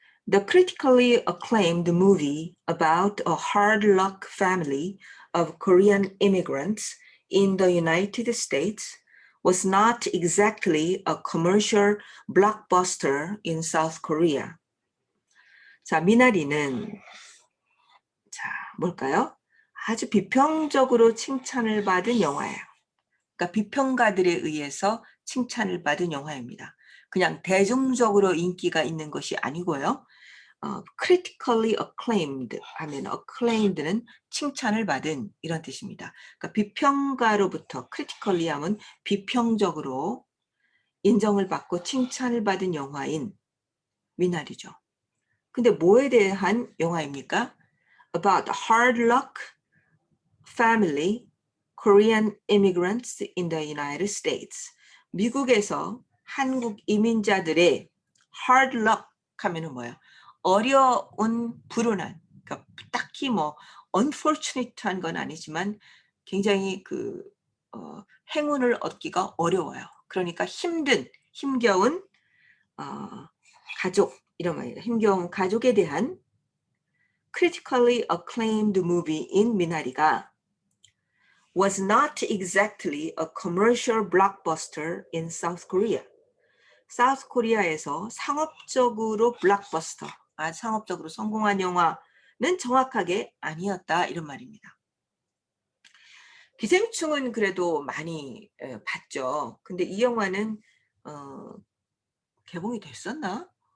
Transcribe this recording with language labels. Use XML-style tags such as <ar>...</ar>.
<en>The critically acclaimed movie about a hard luck family of Korean immigrants in the United States was not exactly a commercial blockbuster in South Korea.</en> <ko>자, 미나리는 뭘까요? 아주 비평적으로 칭찬을 받은 영화예요. 그러니까 비평가들에 의해서 칭찬을 받은 영화입니다. 그냥 대중적으로 인기가 있는 것이 아니고요. critically acclaimed 하면 acclaimed는 칭찬을 받은 이런 뜻입니다. 그러니까 비평가로부터 critically 하면 비평적으로 인정을 받고 칭찬을 받은 영화인 미나리죠. 근데 뭐에 대한 영화입니까?</ko> <en>About hard luck family Korean immigrants in the United States.</en> <ko>미국에서 한국 이민자들의 hard luck 하면은 뭐예요? 어려운 불운한, 그러니까 딱히 unfortunate한 건 아니지만 굉장히 행운을 얻기가 어려워요. 그러니까 힘겨운 가족 이런 말이에요. 힘겨운 가족에 대한</ko> <en>critically acclaimed movie in 미나리가 was not exactly a commercial blockbuster in South Korea.</en> <ko>사우스 코리아에서 상업적으로 블록버스터, 상업적으로 성공한 영화는 정확하게 아니었다 이런 말입니다. 기생충은 그래도 많이 봤죠. 근데 이 영화는 개봉이 됐었나?</ko>